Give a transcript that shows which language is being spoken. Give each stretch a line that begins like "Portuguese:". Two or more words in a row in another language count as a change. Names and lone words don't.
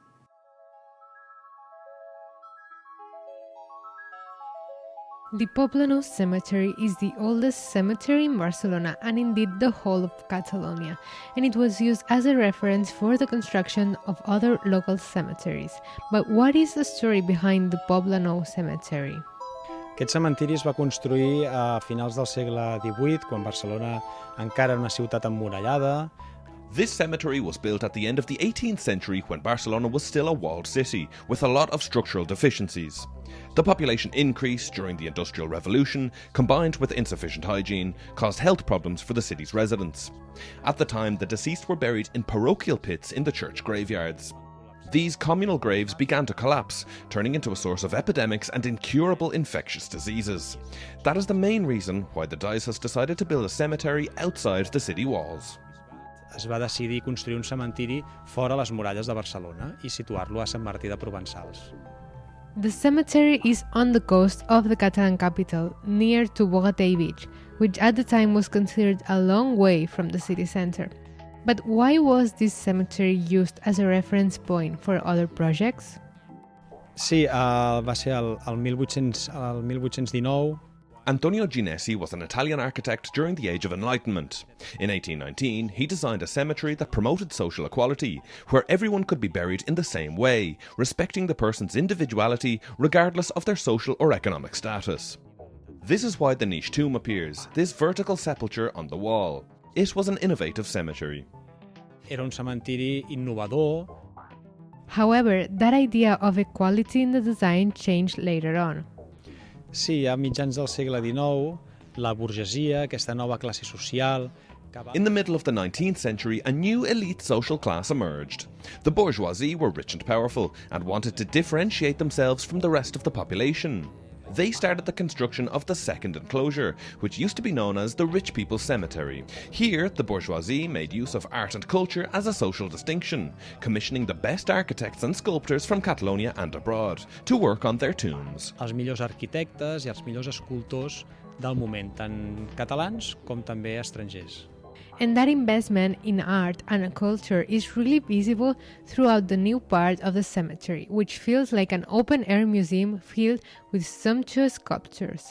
English: The Poblenou Cemetery is the oldest cemetery in Barcelona and indeed the whole of Catalonia, and it was used as a reference for the construction of other local cemeteries. But what is the story behind the Poblenou Cemetery?
Catalan: Aquest cementiri es va construir a finals del segle XVIII, quan Barcelona encara era una ciutat emmurallada.
English: This cemetery was built at the end of the 18th century when Barcelona was still a walled city, with a lot of structural deficiencies. The population increase during the Industrial Revolution, combined with insufficient hygiene, caused health problems for the city's residents. At the time, the deceased were buried in parochial pits in the church graveyards. These communal graves began to collapse, turning into a source of epidemics and incurable infectious diseases. That is the main reason why the diocese decided to build a cemetery outside the city walls.
Catalan: Es va decidir construir un cementiri fora les muralles de Barcelona i situar-lo a Sant Martí de Provençals.
English: The cemetery is on the coast of the Catalan capital, near to Bogatell Beach, which at the time was considered a long way from the city centre. But why was this cemetery used as a reference point for other projects?
Catalan: Sí, va ser el 1819.
English: Antonio Ginesi was an Italian architect during the Age of Enlightenment. In 1819, he designed a cemetery that promoted social equality, where everyone could be buried in the same way, respecting the person's individuality regardless of their social or economic status. This is why the niche tomb appears, this vertical sepulture on the wall. It was an innovative cemetery.
Catalan: Era un cementiri innovador.
English: However, that idea of equality in the design changed later on.
Catalan: Sí, a mitjans del segle XIX, la bourgeoisie, aquesta nova classe social...
English: In the middle of the 19th century, a new elite social class emerged. The bourgeoisie were rich and powerful and wanted to differentiate themselves from the rest of the population. They started the construction of the second enclosure, which used to be known as the Rich People's Cemetery. Here, the bourgeoisie made use of art and culture as a social distinction, commissioning the best architects and sculptors from Catalonia and abroad to work on their tombs.
Catalan: Els millors arquitectes i els millors escultors del moment, tant catalans com també estrangers.
English: And that investment in art and culture is really visible throughout the new part of the cemetery, which feels like an open-air museum filled with sumptuous sculptures.